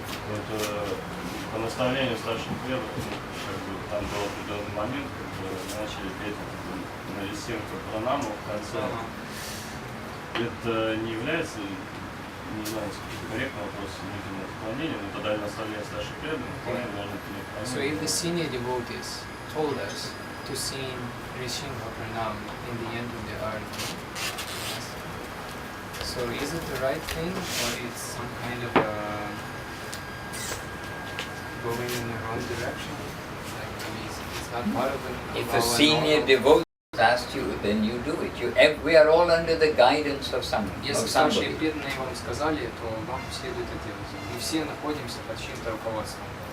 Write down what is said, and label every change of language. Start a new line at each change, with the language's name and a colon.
Russian: вот, по наставлению старших предков, там был определенный момент, когда начали петь на лесинку пранаму в конце. Это не является, не знаю, корректным вопросом видимо отклонением, но тогда наставление старших предков вполне можно принять.
English: So if the senior devotees told us to sing Rishinga Pranam in the end of the arti, so is it the right thing or it's some kind of going in the wrong direction? Like, I mean, it's not part of the... If a senior devotee asks you, then you do it. We are all under the guidance of someone.
Russian: Если старшие преданные вам сказали, то вам следует это делать. Мы все находимся под чьим-то руководством.